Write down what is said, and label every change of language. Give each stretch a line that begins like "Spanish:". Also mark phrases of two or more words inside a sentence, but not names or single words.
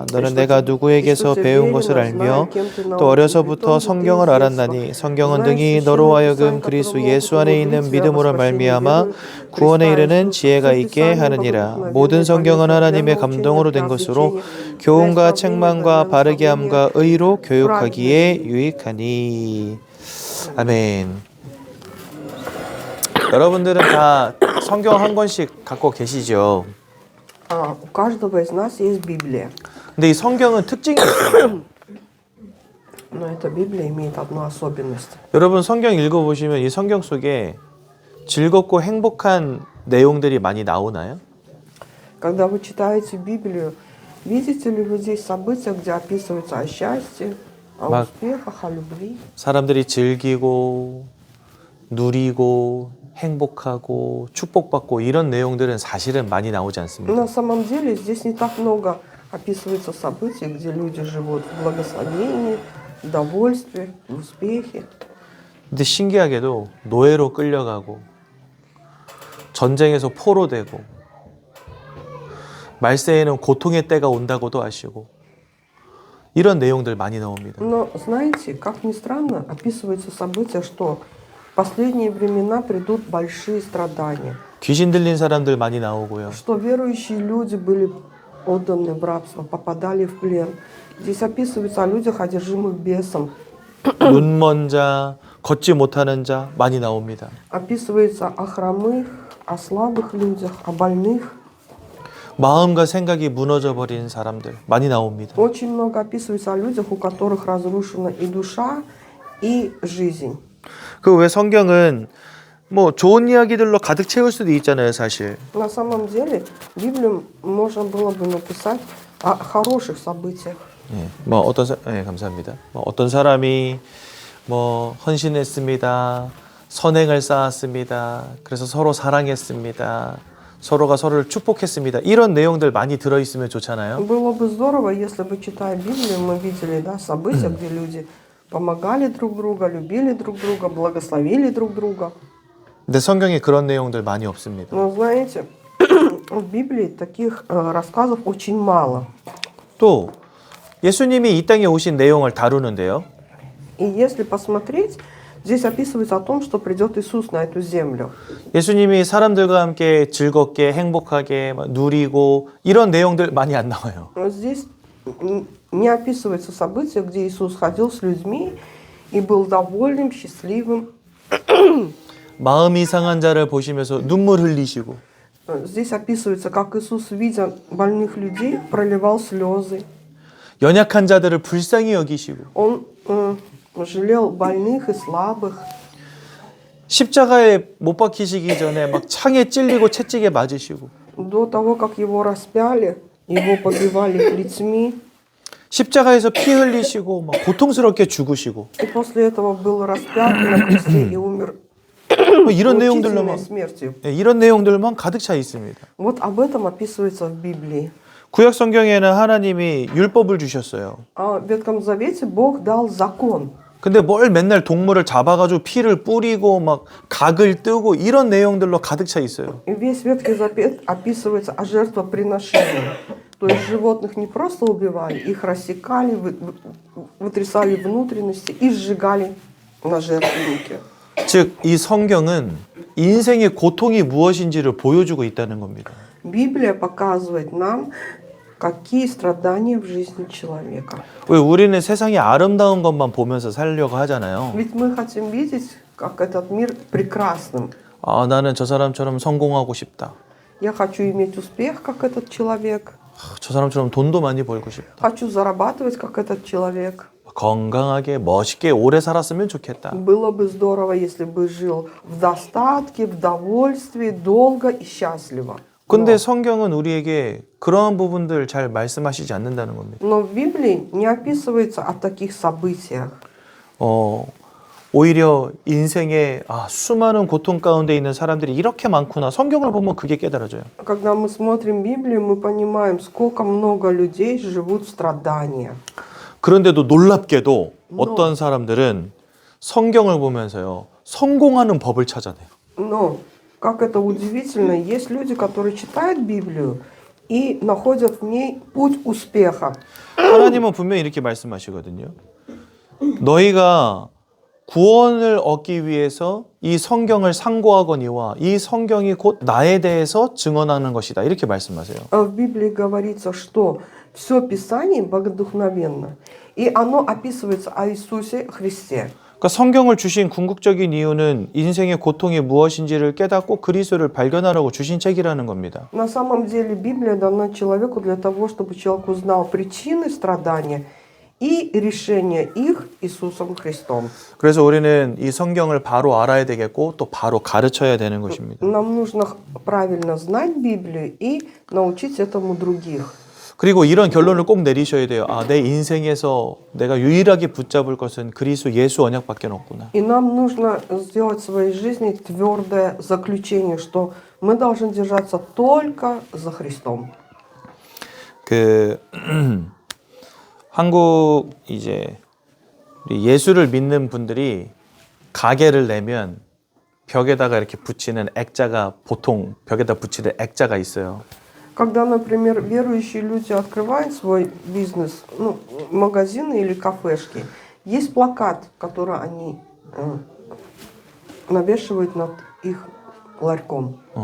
Korean: 너는 내가 누구에게서 배운 것을 알며 또 어려서부터 성경을 알았나니 성경은 등이 너로 하여금 그리스도 예수 안에 있는 믿음으로 말미암아 구원에 이르는 지혜가 있게 하느니라. 모든 성경은 하나님의 감동으로 된 것으로 교훈과 책망과 바르게 함과 의로 교육하기에 유익하니. 아멘. 여러분들은 다 성경 한 권씩 갖고 계시죠?
Russian: У каждого из нас есть Библия.
Korean: 근데 이 성경은 특징이 있어요.
Russian: Но эта Библия имеет одну особенность.
Korean: 여러분 성경 읽어보시면 이 성경 속에 즐겁고 행복한 내용들이 많이 나오나요?
Russian: Когда вы читаете Библию, видите ли вы здесь события, где описывается о счастье, о успехах, о любви?
Korean: 사람들이 즐기고 누리고 행복하고 축복받고 이런 내용들은 사실은 많이 나오지 않습니다.
Russian: На самом деле здесь не так много описывается событий, где люди живут в благословении, в довольстве, в успехе.
Korean: 근데 신기하게도 노예로 끌려가고 전쟁에서 포로되고 말세에는 고통의 때가 온다고도 하시고 이런 내용들 많이 나옵니다.
Russian: Но знаете, как ни странно, описывается событие, что в последние времена придут большие страдания.
Korean: 귀신 들린 사람들 많이 나오고요.
Russian: Что верующие люди были отданы в рабство, попадали в плен. Здесь описывается о людях, одержимых бесом.
Korean: 눈먼 자, 걷지 못하는 자 많이 나옵니다.
Russian: Описывается о хромых, о слабых людях, о больных.
Korean: 마음과 생각이 무너져 버린 사람들 많이 나옵니다.
Russian: Очень много описывается о людях, у которых разрушена и душа, и жизнь.
Korean: 그 왜 성경은 뭐 좋은 이야기들로 가득 채울 수도 있잖아요, 사실.
Russian: На самом деле, Библию можно было бы написать о хороших событиях.
Korean: 예, 감사합니다. 어떤 사람이 헌신했습니다. 선행을 쌓았습니다. 그래서 서로 사랑했습니다. 서로가 서로를 축복했습니다. 이런 내용들 많이 들어 있으면 좋잖아요.
Russian: Было бы здорово, если бы, читая Библию, мы видели, события, где люди помогали друг другу, любили друг друга, благословили друг друга.
Korean: 근데 성경에 그런 내용들 많이 없습니다.
Russian: Но знаете, в Библии таких рассказов очень мало.
Korean: 또 예수님이 이 땅에 오신 내용을 다루는데요.
Russian: И если посмотреть, здесь описывается о том, что придет Иисус на эту землю.
Korean: 예수님이 사람들과 함께 즐겁게 행복하게 누리고 이런 내용들 많이 안 나와요.
Russian: Но здесь не описывается событие, где Иисус ходил с людьми и был довольным, счастливым.
Korean: 마음이 상한 자를 보시면서 눈물 흘리시고.
Russian: Здесь описывается, как Иисус, видя больных людей, проливал слезы.
Korean: 연약한 자들을 불쌍히 여기시고.
Russian: Он жалел больных и слабых.
Korean: 십자가에 못 박히시기 전에 막 창에 찔리고 채찍에 맞으시고.
Russian: До того, как его распяли, его побивали плетьми.
Korean: 십자가에서 피 흘리시고 막 고통스럽게 죽으시고.
Russian: И после этого был распят на кресте и умер
Korean: 뭐 이런 내용들로만
Russian: мучительной смертью.
Korean: 이런 내용들만 가득 차 있습니다.
Russian: Вот об этом описывается в Библии.
Korean: 구약 성경에는 하나님이 율법을 주셨어요.
Russian: А в Ветхом Завете Бог дал закон.
Korean: 근데 뭘 맨날 동물을 잡아가지고 피를 뿌리고 막 각을 뜨고 이런 내용들로 가득 차 있어요.
Russian: И весь Ветхий Завет описывается о жертвоприношении. То есть животных не просто убивали, их рассекали, вытрясали внутренности и сжигали на жертвеннике.
Korean: 즉, 이 성경은 인생의 고통이 무엇인지를 보여주고 있다는 겁니다.
Russian: Библия показывает нам, какие страдания в жизни человека.
Korean: 왜 우리는 세상의 아름다운 것만 보면서 살려고 하잖아요.
Russian: Ведь мы хотим видеть, как этот мир прекрасным.
Korean: 아, 나는 저 사람처럼 성공하고 싶다.
Russian: Я хочу иметь успех, как этот человек.
Korean: 아, 저 사람처럼 돈도 많이 벌고 싶다.
Russian: Хочу зарабатывать, как этот человек.
Korean: 건강하게 멋있게 오래 살았으면 좋겠다.
Russian: Было бы здорово, если бы жил в достатке, в довольстве, долго и счастливо.
Korean: 근데 성경은 우리에게 그러한 부분들 잘 말씀하시지 않는다는 겁니다.
Russian: Но в Библии не описывается о таких событиях.
Korean: 오히려 인생의 수많은 고통 가운데 있는 사람들이 이렇게 많구나. 성경을 보면 그게 깨달아져요.
Russian: Когда мы смотрим Библию, мы понимаем, сколько много людей живут в страданиях.
Korean: 그런데도 놀랍게도 어떤 사람들은 성경을 보면서요, 성공하는 법을 찾아내요.
Russian: Но, как это удивительно, есть люди, которые читают Библию и находят в ней путь успеха.
Korean: 하나님은 분명히 이렇게 말씀하시거든요. 너희가 구원을 얻기 위해서 이 성경을 상고하거니와 이 성경이 곧 나에 대해서 증언하는 것이다. 이렇게 말씀하세요.
Russian: В Библии говорится, что все Писание богодухновенно, и оно описывается о Иисусе Христе.
Korean: 그러니까 성경을 주신 궁극적인 이유는 인생의 고통이 무엇인지를 깨닫고 그리스도를 발견하라고 주신 책이라는 겁니다.
Russian: На самом деле Библия дана человеку для того, чтобы человек узнал причины страдания и решение их Иисусом Христом.
Korean: 그래서 우리는 이 성경을 바로 알아야 되겠고 또 바로 가르쳐야 되는 것입니다.
Russian: Нам нужно правильно знать Библию и научить этому других.
Korean: 그리고 이런 결론을 꼭 내리셔야 돼요. 내 인생에서 내가 유일하게 붙잡을 것은 그리스도 예수 언약밖에 없구나.
Russian: И нам нужно сделать в своей жизни твердое заключение, что мы должны держаться только за Христом.
Korean: 한국 이제 예수를 믿는 분들이 가게를 내면 벽에다가 이렇게 붙이는 액자가 보통 벽에다 붙이는 액자가 있어요.
Russian: Когда, например, верующие люди открывают свой бизнес, магазины или кафешки, есть плакат, который они навешивают над их ларьком.